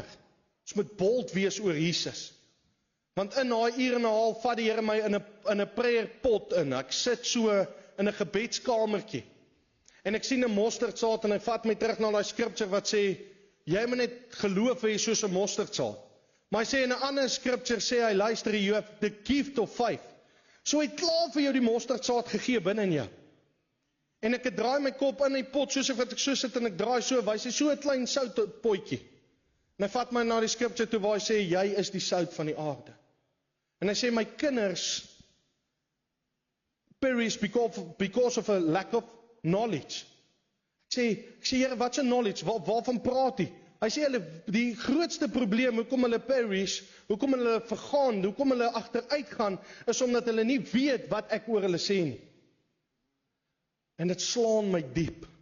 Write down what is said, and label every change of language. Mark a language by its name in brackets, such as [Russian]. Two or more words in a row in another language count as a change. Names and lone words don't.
[Afrikaans] Ons moet bold wees oor Jesus. Want in daai uur en 'n half vat die Here my in 'n [English] prayer pot [Afrikaans] in. Ek sit so in 'n gebedskamertjie. En ek sien 'n mosterdsaad en hy vat my terug na daai scripture wat sê, jy moet net geloof hê soos 'n mosterdsaad. Maar hy sê in 'n ander scripture sê hy, luister, [English] you have the gift of faith. [Afrikaans] So hy het klaar vir jou die mosterdsaad gegee binne in jou. En ek draai my kop in die pot, soos wat ek so sit en ek draai so, wys hy so 'n klein soutpotjie. En hy vat my na die scripture toe waar hy sê, jy is die sout van die aarde. En hy sê, my kinders [English] perish because of a lack of knowledge. [Afrikaans] Ek sê, Here, wat is knowledge? Waarvan praat hy? Hy sê, die grootste probleem, hoekom hulle perish, hoekom hulle vergaan, hoekom hulle agteruit gaan, is omdat hulle nie weet wat ek oor hulle sê nie. En dit slaan my diep.